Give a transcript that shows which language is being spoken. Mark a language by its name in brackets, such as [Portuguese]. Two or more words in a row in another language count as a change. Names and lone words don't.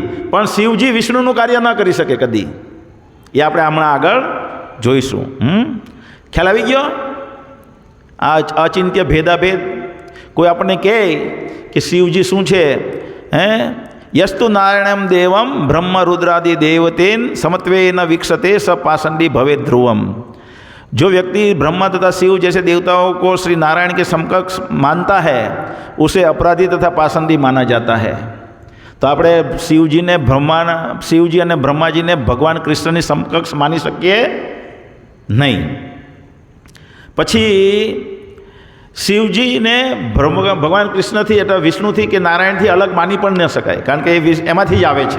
[Gujarati] પણ શિવજી વિષ્ણુનું કાર્ય ન કરી શકે કદી. એ આપણે હમણાં આગળ જોઈશું. ખ્યાલ આવી ગયો? આ અચિંત્ય ભેદાભેદ. કોઈ આપણને કહે કે શિવજી શું છે, [Sanskrit] યસ્તુ નારાયણમ દેવમ બ્રહ્મ રુદ્રાદિ દેવતેન સમત્વેન વિક્ષતે સ पाषंडी भवे ध्रुवम. [Hindi] जो व्यक्ति ब्रह्मा तथा शिव जैसे देवताओं को श्री नारायण के समकक्ष मानता है, उसे अपराधी तथा पाषंडी माना जाता है. [Gujarati] तो આપણે શિવજી અને બ્રહ્માજીને ભગવાન કૃષ્ણની સમકક્ષ માની શકીએ નહીં. પછી શિવજીને ભગવાન કૃષ્ણથી એટલે વિષ્ણુથી કે નારાયણથી અલગ માની પણ ન શકાય, કારણ કે એમાંથી જ આવે છે.